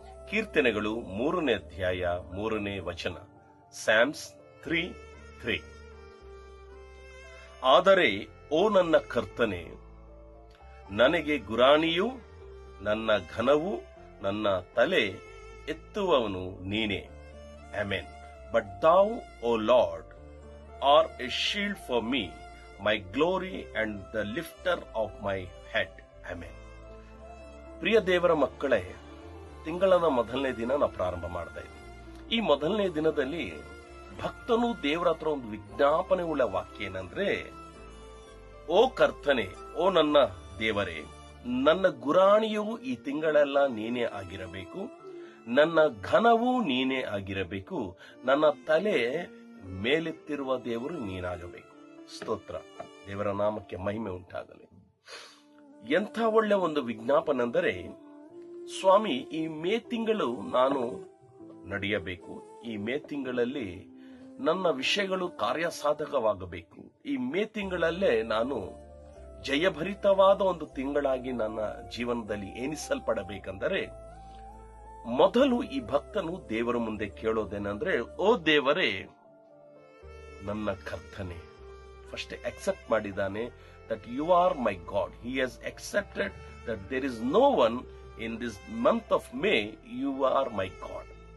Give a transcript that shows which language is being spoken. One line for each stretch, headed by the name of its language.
Kannada: ಕೀರ್ತನೆಗಳು 3ನೇ ಅಧ್ಯಾಯ 3ನೇ ವಚನ, ಸ್ಯಾಮ್ಸ್ 3:3. ಆದರೆ ಓ ನನ್ನ ಕರ್ತನೆ, ನನಗೆ ಗುರಾಣಿಯೂ ನನ್ನ ಘನವೂ ನನ್ನ ತಲೆ ಎತ್ತುವವನು ನೀನೇ. Amen.
English: But thou, O Lord, are a shield for me, my glory and the lifter of my head.
Kannada: Amen. ಪ್ರಿಯ ದೇವರ ಮಕ್ಕಳೇ, ತಿಂಗಳನ ಮೊದಲನೇ ದಿನ ನಾವು ಪ್ರಾರಂಭ ಮಾಡ್ತಾ ಇದ್ದೀವಿ. ಈ ಮೊದಲನೇ ದಿನದಲ್ಲಿ ಭಕ್ತನು ದೇವರ ಹತ್ರ ಒಂದು ವಿಜ್ಞಾಪನೆ ಉಳ್ಳ ವಾಕ್ಯ ಏನಂದ್ರೆ, ಓ ಕರ್ತನೆ, ಓ ನನ್ನ ದೇವರೇ, ನನ್ನ ಗುರಾಣಿಯು ಈ ತಿಂಗಳೆಲ್ಲ ನೀನೇ ಆಗಿರಬೇಕು, ನನ್ನ ಘನವೂ ನೀನೇ ಆಗಿರಬೇಕು, ನನ್ನ ತಲೆ ಮೇಲೆತ್ತಿರುವ ದೇವರು ನೀನಾಗಬೇಕು. ಸ್ತೋತ್ರ. ದೇವರ ನಾಮಕ್ಕೆ ಮಹಿಮೆ ಉಂಟಾಗಲಿ. ಎಂಥ ಒಳ್ಳೆ ಒಂದು ವಿಜ್ಞಾಪನೆ ಅಂದರೆ, ಸ್ವಾಮಿ, ಈ ಮೇ ತಿಂಗಳು ನಾನು ನಡೆಯಬೇಕು, ಈ ಮೇ ತಿಂಗಳಲ್ಲಿ ನನ್ನ ವಿಷಯಗಳು ಕಾರ್ಯಸಾಧಕವಾಗಬೇಕು, ಈ ಮೇ ತಿಂಗಳಲ್ಲೇ ನಾನು ಜಯಭರಿತವಾದ ಒಂದು ತಿಂಗಳಾಗಿ ನನ್ನ ಜೀವನದಲ್ಲಿ ಎನಿಸಲ್ಪಡಬೇಕೆಂದರೆ, ಮೊದಲು ಈ ಭಕ್ತನು ದೇವರ ಮುಂದೆ ಕೇಳೋದೇನೆಂದ್ರೆ, ಓ ದೇವರೇ, ನನ್ನ ಕರ್ತನೆ. ಫಸ್ಟ್ ಅಕ್ಸೆಪ್ಟ್ ಮಾಡಿದ್ದಾನೆ
English: that you are my God. He has accepted that there is no one in this month of May, you are my God.